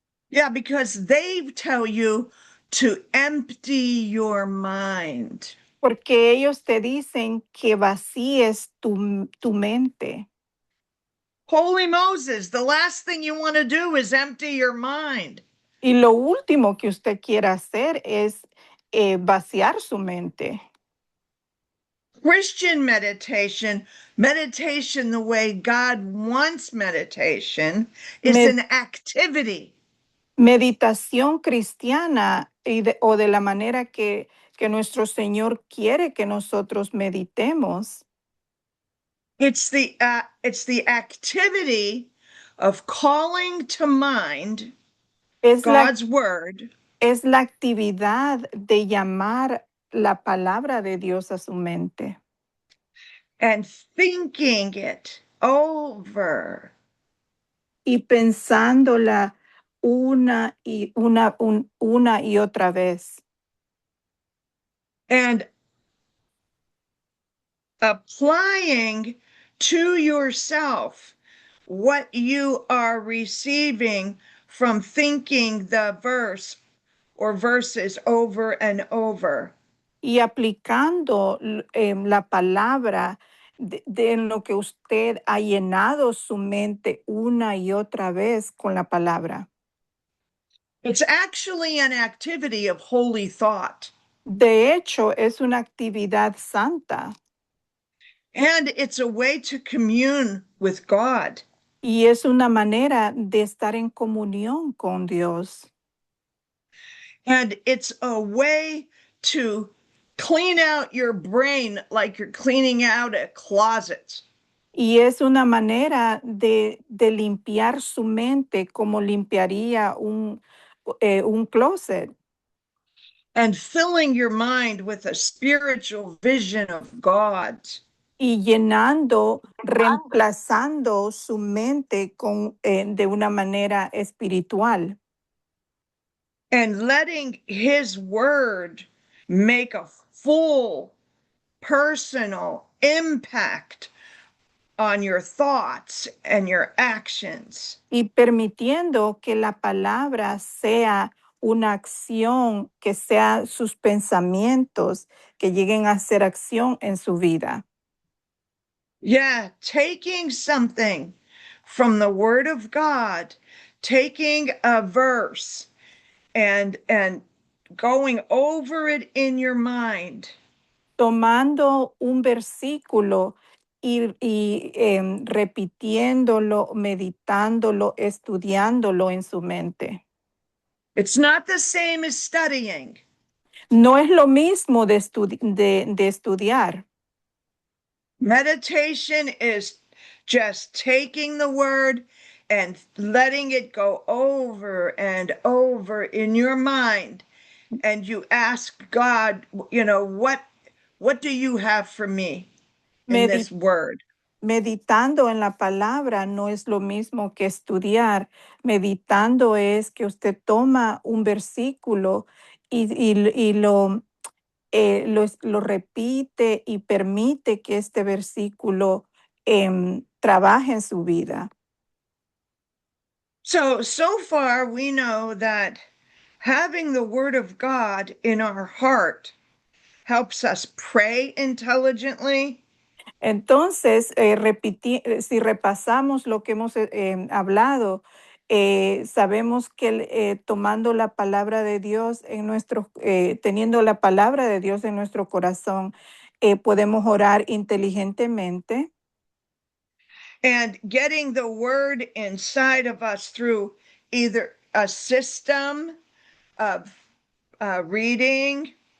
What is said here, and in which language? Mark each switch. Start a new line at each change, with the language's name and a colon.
English: Yeah, because they tell you to empty your mind.
Spanish: Porque ellos te dicen que vacíes tu mente.
English: Holy Moses, the last thing you want to do is empty your mind.
Spanish: Y lo último que usted quiere hacer es vaciar su mente.
English: Christian meditation, meditation the way God wants meditation, is an activity.
Spanish: Meditación cristiana o de la manera que nuestro Señor quiere que nosotros meditemos.
English: It's the activity of calling to mind
Spanish: Es la,
English: God's word,
Spanish: es la actividad de llamar la palabra de Dios a su mente
English: and thinking it over
Spanish: y pensándola una y otra vez
English: and applying to yourself what you are receiving from thinking the verse or verses over and over.
Spanish: y aplicando la palabra en lo que usted ha llenado su mente una y otra vez con la palabra.
English: It's actually an activity of holy thought,
Spanish: De hecho, es una actividad santa
English: and it's a way to commune with God.
Spanish: y es una manera de estar en comunión con Dios.
English: And it's a way to clean out your brain like you're cleaning out a closet.
Spanish: Y es una manera de limpiar su mente como limpiaría un closet
English: And filling your mind with a spiritual vision of God.
Spanish: y llenando, reemplazando su mente de una manera espiritual
English: And letting his word make a full personal impact on your thoughts and your actions.
Spanish: y permitiendo que la palabra sea una acción, que sea sus pensamientos, que lleguen a ser acción en su vida.
English: Yeah, taking something from the word of God, taking a verse and going over it in your mind.
Spanish: Tomando un versículo y repitiéndolo, meditándolo, estudiándolo en su mente.
English: It's not the same as studying.
Spanish: No es lo mismo de estudiar.
English: Meditation is just taking the word and letting it go over and over in your mind. And you ask God, what do you have for me in this word?
Spanish: Meditando en la palabra no es lo mismo que estudiar. Meditando es que usted toma un versículo y lo repite y permite que este versículo trabaje en su vida.
English: So far we know that having the word of God in our heart helps us pray intelligently.
Spanish: Entonces, si repasamos lo que hemos hablado, sabemos que tomando la palabra de Dios teniendo la palabra de Dios en nuestro corazón, podemos orar inteligentemente
English: And getting the word inside of us through either a system of reading.